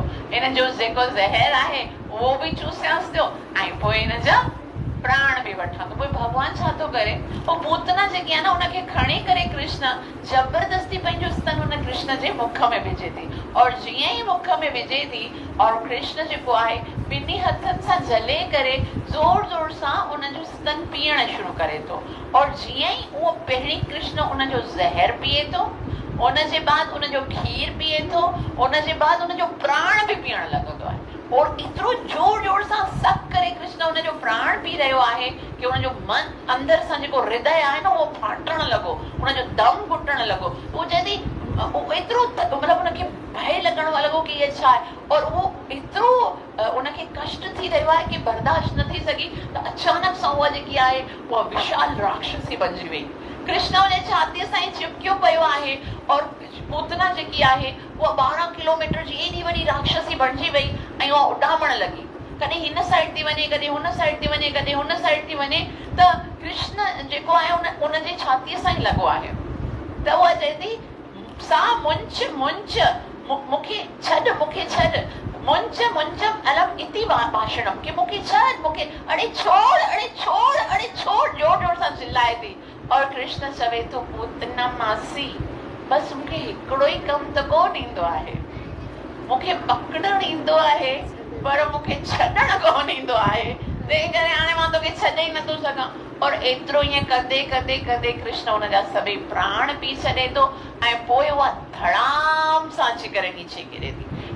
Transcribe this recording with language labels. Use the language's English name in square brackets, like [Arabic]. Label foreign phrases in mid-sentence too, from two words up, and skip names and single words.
[Sindhi] हिन जो जेको ज़हर आहे उहो बि चूसियांसि थो ऐं पोइ हिन जा प्राण बि वठां थो। पोइ भॻवान छा थो करे, पोइ पूतना जेकी आहे न उनखे खणी करे कृष्ण ज़बरदस्ती पंहिंजो स्तन हुन कृष्ण जे मुख में विझे थी। और जीअं ई मुख में विझे थी और कृष्ण जेको आहे 2 हथनि सां झले करे ज़ोर सां उनजो स्तन पीअण शुरू करे थो। और जीअं ई उहो पहिरीं कृष्ण उनजो ज़हर पीए थो, उनजे बाद उनजो खीर पीए थो, उनजे बाद उनजो प्राण बि पीअण लॻंदो आहे। और एतिरो जोर सां सक करे कृष्ण उनजो प्राण पी रहियो आहे कि उनजो मन अंदर सां जेको हृदय आहे न उहो फाटण लॻो, उनजो दम घुटण लॻो। उहो जॾहिं एतिरो मतिलबु उनखे भय लॻण लॻो कि इहे छा आहे, और उहो एतिरो उनखे कष्ट थी रहियो आहे कि बर्दाश्त न थी सघी। त अचानक सां उहा जेकी आहे उहा विशाल राक्षसी बणिजी वई। कृष्ण उन छातीअ सां ई चिपकियो पियो आहे और पूतना जेकी आहे उहा 12 किलोमीटर जी एॾी वॾी राक्षसी बणिजी वई ऐं उहा उॾामण लॻी। कॾहिं हिन साइड थी वञे, कॾहिं हुन साइड थी वञे, कॾहिं हुन साइड थी वञे, त कृष्ण जेको आहे उनजे छातीअ सां ई लॻो आहे। त उहा चए थी [Sanskrit] सा मुंच मुंच [Sindhi] मूंखे छॾ, मूंखे छॾ, [Sanskrit] मुंच मुंचम अलम इति भाषणम, [Sindhi] कि मूंखे छॾ, मूंखे अड़े छोड़, अड़े छोड़, अड़े छोड़, जोर जोर सां चिल्लाए थी। और कृष्ण चवे थो पूतना मासी, बस मूंखे हिकिड़ो ई कमु त कोन ईंदो आहे, मूंखे पकड़णु ईंदो आहे पर मूंखे छॾणु कोन ईंदो आहे, तंहिं करे हाणे मां तोखे छॾे ई नथो सघां। और एतिरो ईअं कंदे कंदे कंदे कृष्ण हुनजा सभई प्राण पी छॾे थो ऐं पोइ उहा धड़ाम सां अची करे नीचे किरे थी।